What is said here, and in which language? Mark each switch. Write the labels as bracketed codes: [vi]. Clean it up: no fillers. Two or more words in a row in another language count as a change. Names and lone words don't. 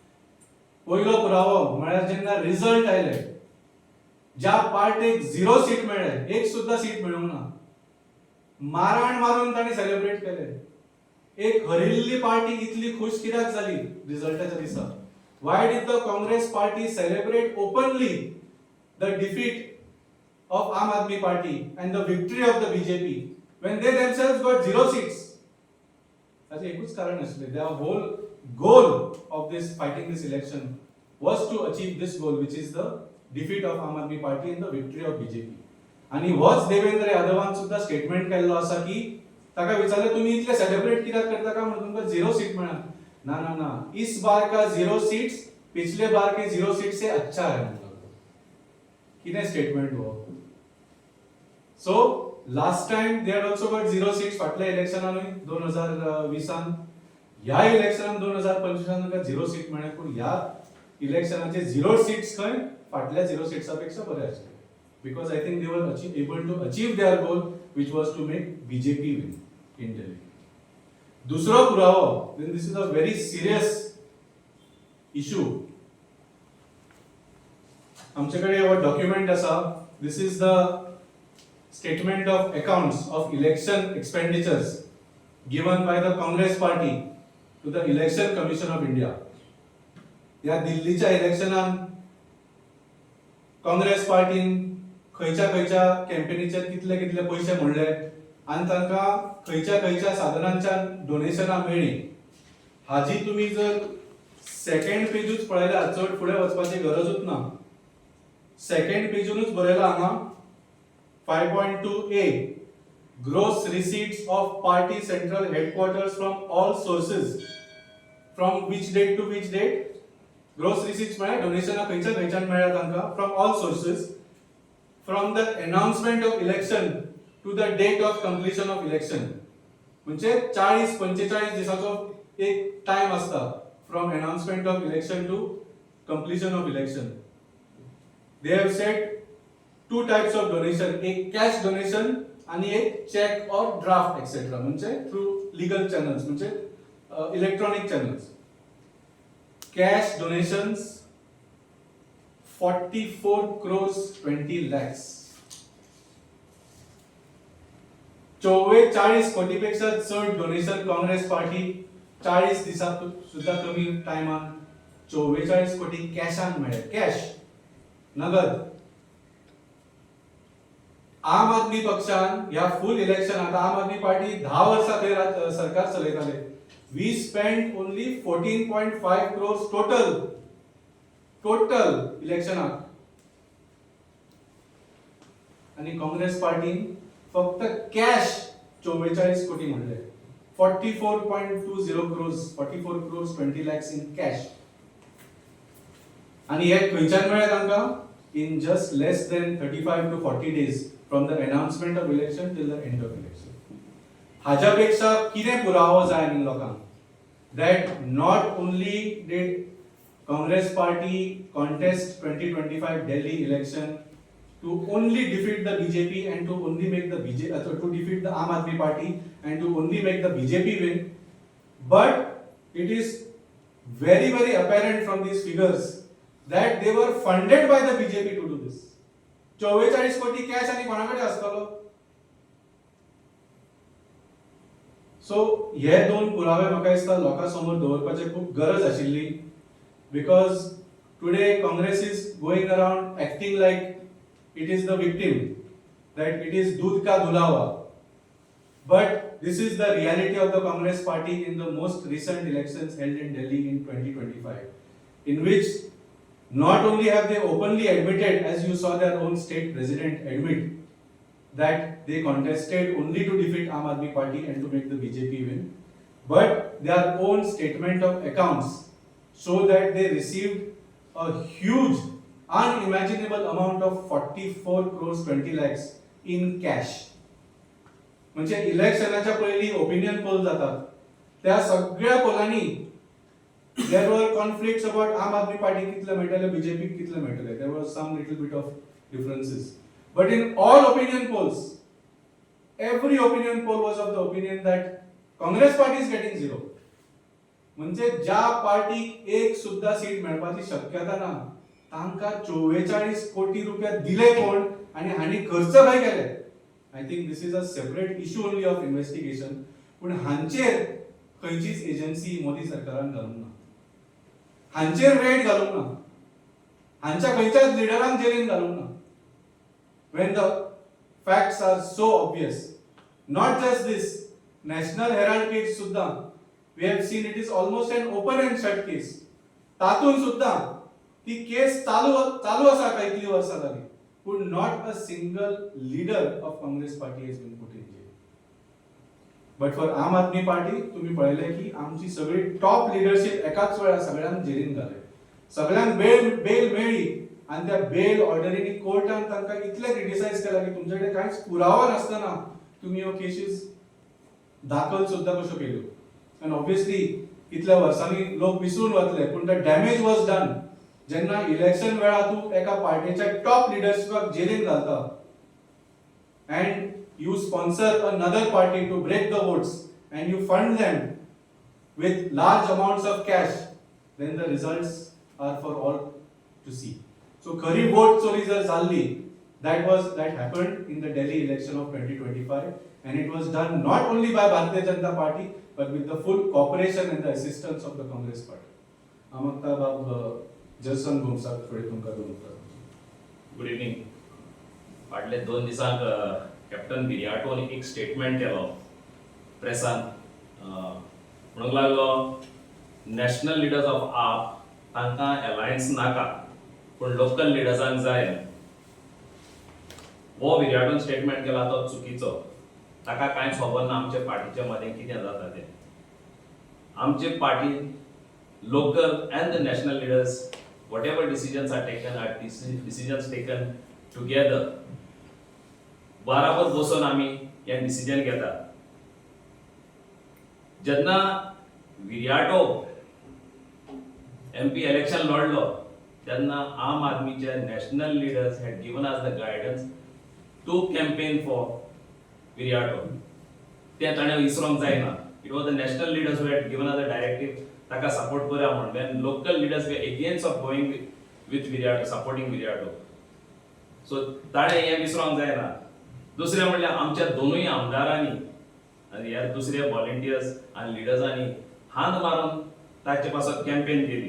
[kok] पयलो पुरावो म्हळ्यार जेन्ना रिझल्ट आयले, ज्या पार्टीक 0 सीट मेळ्ळे, एक सुद्धा सीट मेळूंक ना, मारण मारून ताणी सेलिब्रेट केले. एक हरिल्ली पार्टी इतली खुश कित्याक जाली रिझल्टाच्या दिसा? [en] Why did the Congress party celebrate openly the defeat of Aam Aadmi Party and the victory of the BJP when they themselves got 0 seats? [kok] ताचे एकूच कारण आसले. [en] their whole goal of this fighting this election was to achieve this goal, which is the defeat of Aam Aadmi Party and the victory of BJP. [kok] आणि होच देवेंद्र यादवान सुद्धा स्टेटमेंट केल्लो आसा की ताका विचारले तुम्ही इतले सेलिब्रेट कित्याक करता का म्हणून तुमकां 0 सीट मेळ्ळा. ना ना ना, [hi] इस बार का 0 सीट्स पिछले बार के 0 सीट से अच्छा है. [kok] कितें स्टेटमेंट हो? [en] so last time they had also got 0 seats [kok] फाटल्या इलेक्शनानूय 2020 ह्या इलेक्शनान 2025 ताका 0 सीट मेळ्ळे. पूण ह्या इलेक्शनाचे 0 सीट्स खंय फाटल्या 0 सीट्सा पेक्षा बरे आशिल्ले. [en] because I think they were able to achieve their goal, which was to make BJP win in Delhi. [kok] Dusra purawo, [en] then this is a very serious issue. [kok] आमच्याकडे हो document असा. [en] This is the statement of accounts of election expenditures given by the Congress party to the Election Commission of India. [kok] या दिल्लीच्या इलेक्शनान काँग्रेस पार्टीन खयच्या कॅम्पेनीचेर कितले कितले पैसे मोडले आणि तांकां खयच्या साधनांच्या डोनेशनां मेळ्ळी, हाजी तुम्ही जर सेकंड पेजूच पळयल्यार चड फुडें वचपाची गरजूच ना. सेकंड पेजूनच बरयला हांगा [en] 5.2a gross receipts of party central headquarters from all sources, from which date to which date? Gross receipts [kok] म्हळ्यार डोनेशनां खयच्यान मेळ्ळ्या तांकां, [en] from all sources, from the announcement of election to the date of completion of election. [kok] म्हणजे 40-45 दिसाचो एक टाइम असता [en] from announcement of election to completion of election. They have said two types of donation, एक cash donation आणि एक check or draft etc. म्हणजे through legal channels, म्हणजे electronic channels. Cash donations 44 crores 20 lakhs. [kok] 44 कोटीपेक्षा चड डोनेशन काँग्रेस पार्टी 40 दिसात सुद्धा कमी टायमान 44 कोटी कॅशान मेळ्ळे. कॅश, नगद. आम आदमी पक्षान ह्या फुल इलेक्शन, आता आम आदमी पार्टी 10 वर्सां थंय सरकार चलयताले. [en] We spent only 14.5 crores total इलेक्शनाक. [kok] आणि काँग्रेस पार्टीन फक्त कॅश 44 कोटी म्हणले. [en] 44.20 crores, 44 crores 20 lakhs in cash. [kok] आणि हे खंयच्यान मेळ्ळे तांकां? [en] In just less than 35 to 40 days from the announcement of election till the end of election. [kok] हाच्या पेक्षा कितें पुरावो जाय न्ही लोकांक? [en] That not only did Congress party contest 2025 Delhi election to only defeat the BJP and to only make the to defeat the Aam Aadmi Party and to only make the BJP win, but it is very apparent from these figures that they were funded by the BJP to do this. [kok] 44 कोटी कॅश आणि कोणाकडे असतलो? सो हे दोन पुरावे म्हाका दिसता लोकां समोर दवरपाची खूब गरज आशिल्ली, [en] because today Congress is going around acting like it is the victim, that it is [hi] दूध का धुलावा. [en] But this is the reality of the Congress party in the most recent elections held in Delhi in 2025, in which not only have they openly admitted, as you saw their own state president admit, that they contested only to defeat Aam Aadmi Party and to make the BJP win, but their own statement of accounts show that they received a huge, unimaginable amount of 44 crores 20 lakhs in cash. [kok] म्हणजे इलेक्शनाच्या पयली ओपिनियन पोल जातात, त्या सगळ्या पोलांनी [en] there were conflicts about Aam Aadmi Party [kok] कितले मेळटले, BJP कितले मेळटले. [en] There was some little bit of differences. But in all opinion polls, every opinion poll was of the opinion that Congress party is getting 0. [kok] म्हणजे ज्या पार्टीक एक सुद्धा सीट मेळपाची शक्यता ना, तांकां 44 कोटी रुपया दिले कोण आणि हांणी खर्च खंय केले? [en] I think this is a separate issue only of investigation. [kok] पूण हांचेर खंयचीच एजन्सी मोदी सरकारान घालूंक ना, हांचेर रेड घालूंक ना, हांच्या खंयच्याच लिडरांक जेलीन घालूंक ना. [en] When the facts are so obvious. Not just this, National Herald case सुद्धा, we have seen it is almost an open and shut case. [kok] तातून सुद्धा ती केस चालू असा काही वर्सां जाली, पण [en] not a single leader of Congress party has been put in jail. But for Aam Aadmi Party, [kok] तुम्ही पळयले की आमची सगळी टॉप लीडरशिप एकाच वेळा सगळ्यांक जेलीन घाले, सगळ्यांक बेल मेळ्ळी. आणि त्या बेल ऑर्डरीनी कोर्टान तांकां इतले क्रिटिसाइज केला की तुमच्याकडे कांयच पुरावा नासतना तुम्ही ह्यो केसीस दाखल सुद्धा कश्यो केल्यो. आनी ऑब्वियसली इतल्या वर्सांनी लोक विसरून वतले, पूण [en] the damage was done. [kok] जेन्ना इलेक्शन वेळा तू एका पार्टीच्या टॉप लिडरशिपाक जेलीन घालता [en] and you sponsor another party to break the votes and you fund them with large amounts of cash, then the results are for all to see. So [kok] khari vote chori jar jalli, [en] that happened in the Delhi election of 2025, and it was done not only by Bharatiya Janata Party but with the full cooperation and the assistance of the Congress Party. Amakta bab Jalsan Bhumsak थोडे तुमका दोन गुड इव्हनिंग. [kok] फाटले 2 दिसांक कॅप्टन बिरियाटोन एक स्टेटमेंट केलो प्रेसान. म्हणूंक लागलो [en] national leaders of AAP [kok] तांकां अलायन्स नाका पूण लोकल लिडर्सांक जाय. हो बिरियाटोन स्टेटमेंट केला तो चुकीचो. ताका कांयच खबर ना आमच्या पार्टीच्या मदें कितें जाता तें. आमचे पार्टी लोकल एंड द नॅशनल लिडर्स [en] whatever decisions are taken together [kok] बराबर बसून आम्ही हे डिसिजन घेता. जेन्ना विरियाटो MP इलेक्शन लढलो तेन्ना आम आदमीचे नॅशनल लिडर्स [en] had given us the guidance to campaign for Viriato. [kok] ते ताणें विसरूंक जायना. [en] It was the national leaders who had given us the directive [kok] ताका सपोर्ट करूया म्हणून. [en] When local leaders were against of going with Viriato, supporting Viriato. [kok] सो ताणें हें विसरूंक जायना. दुसरें म्हणल्यार आमच्या दोनूय आमदारांनी आनी ह्या दुसऱ्या व्हॉलंटियर्स आनी लिडर्सांनी हात मारून ताचे पासून कॅम्पेन केली.